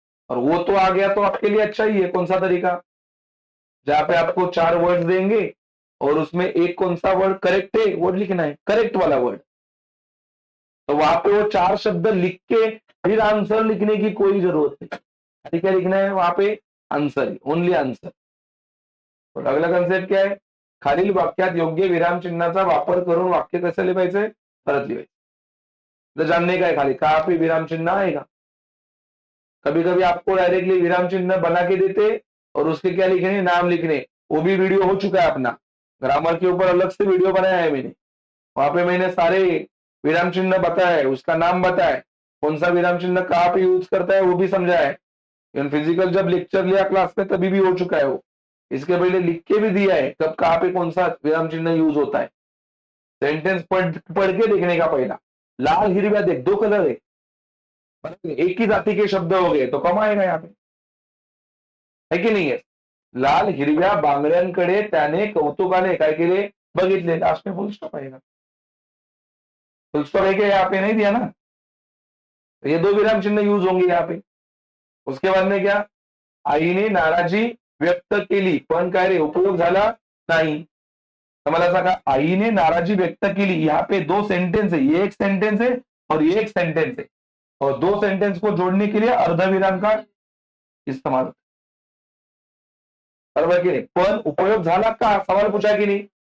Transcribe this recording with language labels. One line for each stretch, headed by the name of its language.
Hindi: और वो तो आ गया तो आपके लिए अच्छा ही है. कौन सा तरीका? जहां पे आपको 4 वर्ड्स देंगे और उसमें एक कौन सा वर्ड करेक्ट है वर्ड लिखना है, करेक्ट वाला वर्ड. तो वहां पे वो 4 शब्द लिख के फिर आंसर लिखने की कोई जरूरत नहीं. क्या लिखना है वहां पे?
English: Answer, only answer.
Hindi: और अगला कन्सेप्ट क्या आहे?
Marathi: खालील वाक्यात योग्य विरामचिन्हाचा वापर करून वाक्य कसं लिहायचंय? परत लिहायचं.
Hindi: तर जानने का है खाली कहाँ पे विराम चिन्ह आएगा. कभी कभी आपको डायरेक्टली विराम चिन्ह बना के देते और उसके क्या लिखने? नाम लिखने. वो भी वीडियो हो चुका है अपना, ग्रामर के ऊपर अलग से वीडियो बनाया है मैंने. वहां पे मैंने सारे विराम चिन्ह बताया है, उसका नाम बताया है, कौन सा विराम चिन्ह कहाँ पे यूज करता है वो भी समझाया है. फिजिकल जब लेक्चर लिया क्लास में तभी भी हो चुका है वो. इसके पहले लिख के भी दिया है कब कहाँ पे कौन सा विराम चिन्ह यूज होता है. सेंटेंस पढ़ के देखने का पहला. लाल हिरव्या देख, 2 कलर है, एक ही जाति के शब्द हो गए तो कम आएगा यहाँ पे, है की नाही आहे?
Marathi: लाल हिरव्या बांगड्यांकडे त्याने कौतुकाने काय केले? बघितले.
Hindi: लास्ट में फुल स्टॉप आएगा. फुल स्टॉप है क्या यहाँ पे? नहीं दिया ना. तो ये 2 विराम चिन्ह यूज होंगे यहाँ पे. उसके बाद में क्या?
Marathi: आईने नाराजी व्यक्त केली पण काय रे? उपयोग झाला नाही. तर मला सांगा, आईने नाराजी व्यक्त केली,
Hindi: यहाँ पे 2 सेंटेंस है, ये एक सेंटेंस है और ये एक सेंटेंस है, और 2 सेंटेंस को जोड़ने के लिए अर्धविराम का इस्तेमाल.
Marathi: बरोबर की नाही? पण उपयोग झाला का?
Hindi: सवाल पूछा की नहीं?